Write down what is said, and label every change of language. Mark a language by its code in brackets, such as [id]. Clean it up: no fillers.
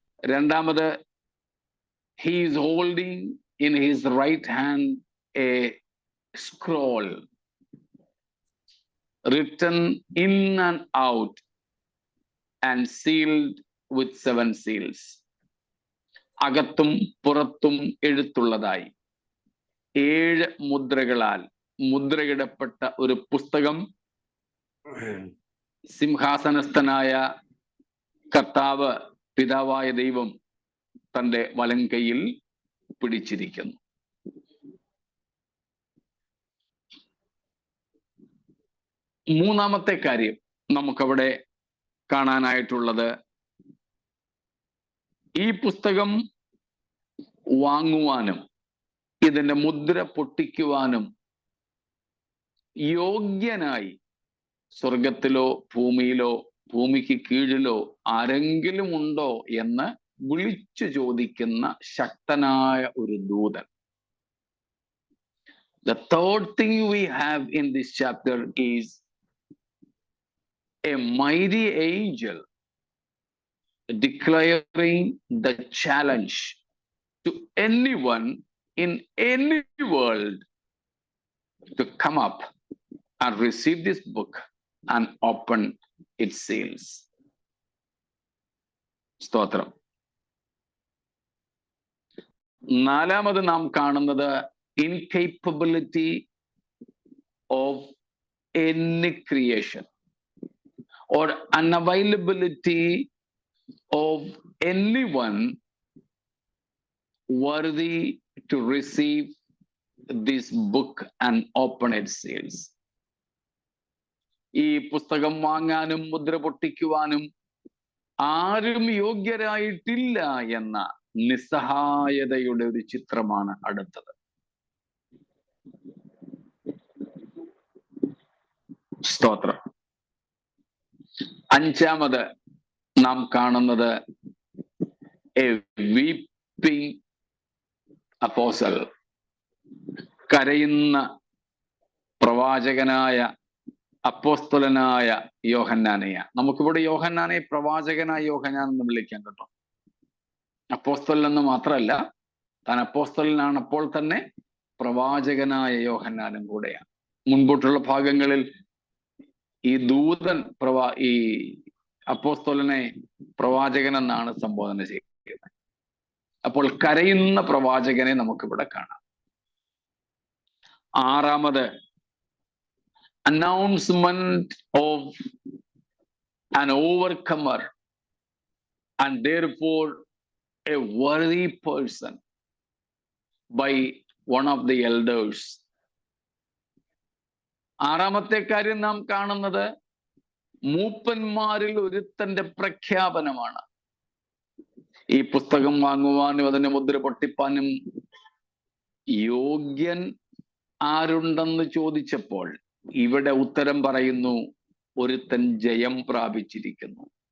[ml] രണ്ടാമത്, [en] he is holding in his right hand a scroll written in and out and sealed with 7 seals. [ml] അകത്തും പുറത്തും എഴുത്തുള്ളതായി 7 മുദ്രകളാൽ മുദ്രയിടപ്പെട്ട ഒരു പുസ്തകം സിംഹാസനസ്ഥനായ കർത്താവ് പിതാവായ ദൈവം തന്റെ വലങ്കയിൽ പിടിച്ചിരിക്കുന്നു. മൂന്നാമത്തെ കാര്യം നമുക്കവിടെ കാണാനായിട്ടുള്ളത്, ഈ പുസ്തകം വാങ്ങുവാനും ഇതിന്റെ മുദ്ര പൊട്ടിക്കുവാനും യോഗ്യനായി സ്വർഗത്തിലോ ഭൂമിയിലോ ഭൂമിക്ക് കീഴിലോ ആരെങ്കിലും ഉണ്ടോ എന്ന് വിളിച്ചു ചോദിക്കുന്ന ശക്തനായ ഒരു ദൂതൻ. [en] The third thing we have in this chapter is a mighty angel declaring the challenge to anyone in any world to come up and receive this book and open its seals. [ml] സ്തോത്രം. നാലാമത് നാം കാണുന്നത് [en] incapability of any creation or unavailability of anyone worthy to receive this book and open its seals. [ml] ഈ പുസ്തകം വാങ്ങാനും മുദ്ര പൊട്ടിക്കുവാനും ആരും യോഗ്യരായിട്ടില്ല എന്ന നിസ്സഹായതയുടെ ഒരു ചിത്രമാണ് അടുത്തത്. സ്തോത്രം. അഞ്ചാമത് നാം കാണുന്നത് [en] a weeping apostle, [ml] കരയുന്ന പ്രവാചകനായ അപ്പോസ്തലനായ യോഹന്നാനെയ. നമുക്കിവിടെ യോഹന്നാനെ പ്രവാചകനായ യോഹന്നാൻ എന്ന് വിളിക്കാം കേട്ടോ. അപ്പോസ്തലൻ എന്ന് മാത്രമല്ല, താൻ അപ്പോസ്തലനാണ്, അപ്പോൾ തന്നെ പ്രവാചകനായ യോഹന്നാനും കൂടെയാണ്. മുൻപോട്ടുള്ള ഭാഗങ്ങളിൽ ഈ ദൂതൻ ഈ അപ്പോസ്തലനെ പ്രവാചകൻ എന്നാണ് സംബോധന ചെയ്യുന്നത്. അപ്പോൾ കരയുന്ന പ്രവാചകനെ നമുക്കിവിടെ കാണാം. ആറാമത്, [en] announcement of an overcomer and therefore a worthy person by one of the elders. [ml] ആറാമത്തെ കാര്യം നാം കാണുന്നത് മൂപ്പന്മാരിൽ ഒരുത്തന്റെ പ്രഖ്യാപനമാണ്. ഈ പുസ്തകം വാങ്ങുവാനും അതിനെ മുദ്ര പൊട്ടിപ്പാനും യോഗ്യൻ ആരുണ്ടെന്ന് ചോദിച്ചപ്പോൾ ഇവിടെ ഉത്തരം പറയുന്നു, ഒരുത്തൻ ജയം പ്രാപിച്ചിരിക്കുന്നു.